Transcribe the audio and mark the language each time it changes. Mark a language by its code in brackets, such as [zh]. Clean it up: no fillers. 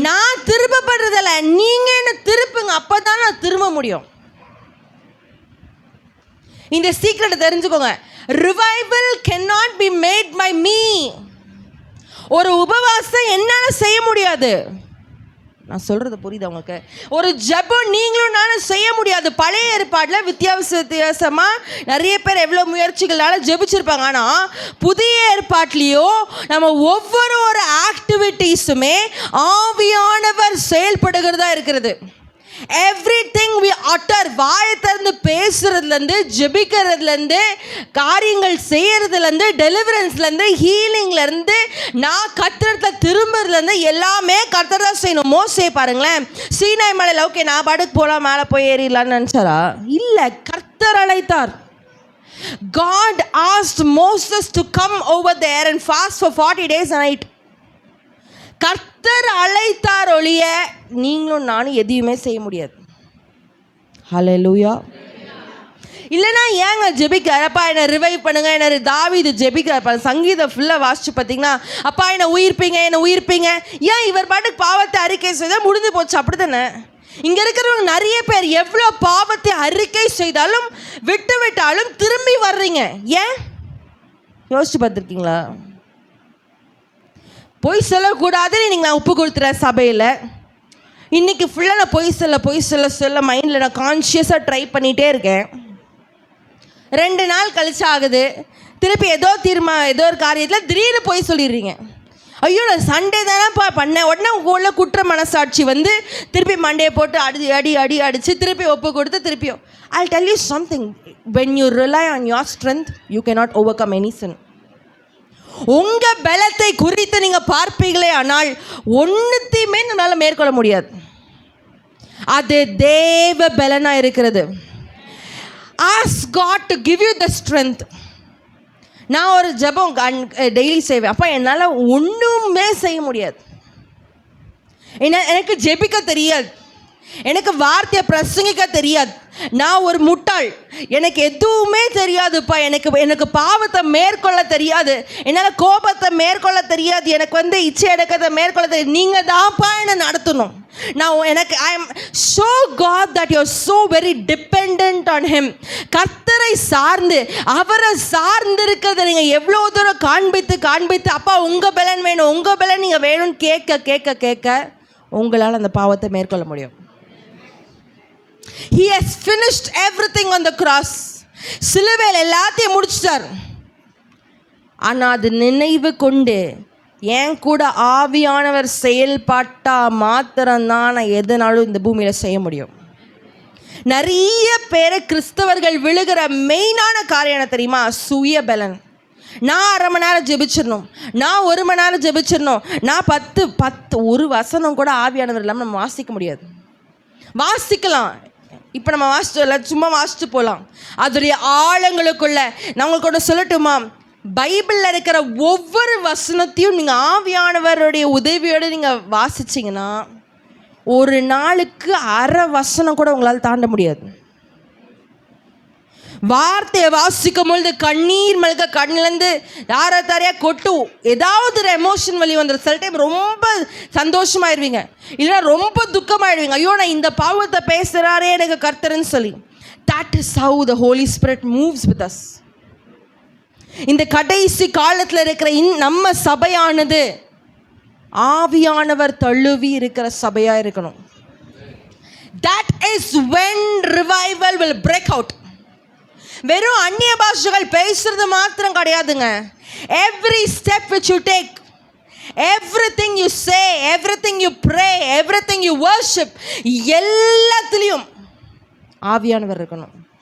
[ta] நான் திருப்பப்படுறதில்ல, நீங்க என்ன திருப்புங்க, அப்பதான் நான் திரும்ப முடியும். இந்த சீக்ரெட்டை தெரிஞ்சுக்கோங்க. [en] Revival cannot be made by me. [ta] ஒரு உபவாசம் என்னால செய்ய முடியாது. நான் சொல்றது புரியுது உங்களுக்கு? ஒரு ஜெபம் நீங்களும் நானும் செய்ய முடியாது. பழைய ஏற்பாட்டில் வித்தியாசமாக நிறைய பேர் எவ்வளோ முயற்சிகளால ஜெபிச்சிருப்பாங்க. ஆனால் புதிய ஏற்பாட்லேயோ நம்ம ஒவ்வொரு ஒரு ஆக்டிவிட்டீஸுமே ஆவியானவர் செயல்படுகிறதா இருக்கிறது. [en] everything we utter, [ta] வாயை திறந்து பேசுறதுலேருந்து, ஜெபிக்கிறதுலேருந்து, காரியங்கள் செய்யறதுலேருந்து, டெலிவரன்ஸ்லேருந்து, ஹீலிங்லேருந்து, நான் கர்த்தரத்துல திரும்புறதுலேருந்து எல்லாமே கர்த்தர் தான் செய்யணும். மோசே பாருங்களேன், சீனாய் மலையில் ஓகே நான் பாட்டுக்கு போகலாம், மேலே போய் ஏறிடலான்னு நினச்சாரா? இல்லை, கர்த்தர் அழைத்தார். [en] God asked Moses to come over there and fast for 40 days and night. [ta] கர்த்தர் அழைத்தார் ஒழிய நீங்களும் நானும் எதையுமே செய்ய முடியாது. ஹல்லேலூயா. இல்லைனா ஏங்க ஜெபிக்கிறார்? அப்பா என்னை ரிவைவ் பண்ணுங்க, என்ன தாவீது ஜெபிக்கிறார். சங்கீதம் ஃபுல்லாக வாசிச்சு பார்த்தீங்கன்னா, அப்பா என்னை உயிர்ப்பீங்க, என்னை உயிர்ப்பீங்க. ஏன் இவர் பாட்டுக்கு பாவத்தை அறிக்கை செய்தால் முடிஞ்சு போச்சு, அப்படி தானே? இங்கே இருக்கிறவங்க நிறைய பேர் எவ்வளோ பாவத்தை அறிக்கை செய்தாலும் விட்டாலும் திரும்பி வர்றீங்க. ஏன் யோசிச்சு பார்த்துருக்கீங்களா? பொய் சொல்லக்கூடாதுன்னு இன்றைக்கி நான் ஒப்பு கொடுத்துறேன் சபையில். இன்றைக்கி ஃபுல்லாக நான் பொய் சொல்ல மைண்டில் நான் கான்ஷியஸாக ட்ரை பண்ணிகிட்டே இருக்கேன். 2 நாள் கழிச்சு ஆகுது, திருப்பி ஏதோ ஒரு காரியத்தில் திடீர்னு பொய் சொல்லிடுறீங்க. ஐயோ நான் சண்டே தானேப்பா பண்ணேன். உடனே உள்ள குற்ற மனசாட்சி வந்து திருப்பி மண்டையை போட்டு அடித்து திருப்பி ஒப்பு கொடுத்து திருப்பியும். [en] I'll tell you something. When you rely on your strength, you cannot overcome any sin. [ta] உங்க பலத்தை குறித்து நீங்க பார்ப்பீங்களே, ஆனால் ஒன்னுத்தையுமே நம்மளால மேற்கொள்ள முடியாது. அது தேவ பலனா இருக்கிறது. [en] Ask God to give you the strength. [ta] நான் ஒரு ஜெபம் டெய்லி செய்வேன். அப்பா என்னால் ஒன்றுமே செய்ய முடியாது, எனக்கு ஜெபிக்க தெரியாது, எனக்கு வார்த்தையை பிரசங்கிக்க தெரியாது, நான் ஒரு முட்டாள், எனக்கு எதுவுமே தெரியாதுப்பா, எனக்கு பாவத்தை மேற்கொள்ள தெரியாது, என்னால் கோபத்தை மேற்கொள்ள தெரியாது, எனக்கு இச்சை அடக்கத்தை மேற்கொள்ள தெரியாது. நீங்கள் தான்ப்பா என்னை நடத்தணும். [en] I am show God that you are so very depend on him. [ta] கர்த்தரை சார்ந்து அவரை சார்ந்து இருக்கிறத நீங்கள் எவ்வளோ தூரம் காண்பித்து அப்பா உங்கள் பலன் வேணும், உங்கள் பலன் நீங்கள் வேணும்னு கேட்க உங்களால் அந்த பாவத்தை மேற்கொள்ள முடியும். [en] He has finished everything on the cross. [ta] சிலுவையில் எல்லாத்தையும் முடிச்சிட்டார். ஆனால் அது நினைவு கொண்டு என் கூட ஆவியானவர் செயல்பட்டா மாத்திரம்தான் நான் எதனாலும் இந்த பூமியில் செய்ய முடியும். நிறைய பேரை கிறிஸ்தவர்கள் விழுகிற மெயினான காரியம் என்ன தெரியுமா? சுய பலன். நான் 1/2 மணி நேரம் ஜெபிச்சிடணும், நான் 1 மணி நேரம் ஜெபிச்சிடணும், நான் 10 ஒரு வசனம் கூட ஆவியானவர் இல்லாமல் நம்ம வாசிக்க முடியாது. வாசிக்கலாம், இப்போ நம்ம வாசிச்சோம்ல, சும்மா வாசிச்சு போகலாம். அதோடைய ஆழங்களுக்குள்ள நான் உங்களுக்கு ஒன்று சொல்லட்டுமா? பைபிளில் இருக்கிற ஒவ்வொரு வசனத்தையும் நீங்கள் ஆவியானவருடைய உதவியோடு நீங்கள் வாசிச்சிங்கன்னா ஒரு நாளுக்கு 1/2 வசனம் கூட உங்களால் தாண்ட முடியாது. வார்த்தையை வாசிக்கும் பொழுது கண்ணீர் மல்க கண்ணிலேருந்து யாரையா கொட்டும், ஏதாவது ஒரு எமோஷன் வழி வந்துடும். சில டைம் ரொம்ப சந்தோஷமாயிருவீங்க, இல்லைன்னா ரொம்ப துக்கமாயிடுவீங்க. ஐயோ நான் இந்த பாவத்தை பேசுகிறாரே எனக்கு கர்த்தர்ன்னு சொல்லி. [en] That is how the Holy Spirit moves with us. [ta] இந்த கடைசி காலத்தில் இருக்கிற நம்ம சபையானது ஆவியானவர் தழுவி இருக்கிற சபையாக இருக்கணும். [en] That is when revival will break out. [ta] வெறும் அந்நிய பாஷைகள் பேசுறது மாத்திரம் கிடையாதுங்க. [en] Every step which you take, everything you say, everything you pray, everything you worship, [ta] எல்லாத்துலேயும் ஆவியானவர் இருக்கணும்.